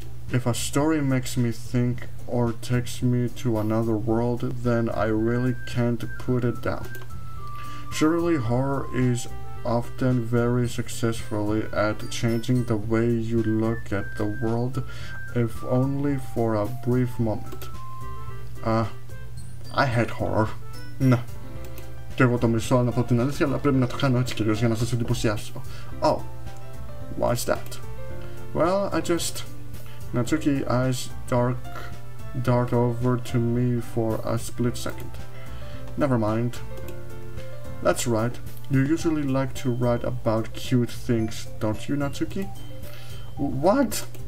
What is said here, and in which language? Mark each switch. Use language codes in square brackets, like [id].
[en] If a story makes me think or takes me to another world, then I really can't put it down. Surely horror is often very successfully at changing the way you look at the world, if only for a brief moment. I hate horror. Ναι. [el] Και εγώ το μισώ να πω την αλήθεια, αλλά πρέπει να το κάνω έτσι κυρίως για να σας εντυπωσιάσω. [en] Oh, why's that? Well, I just... Natsuki eyes dart over to me for a split second. Never mind. That's right. You usually like to write about cute things, don't you, Natsuki? What?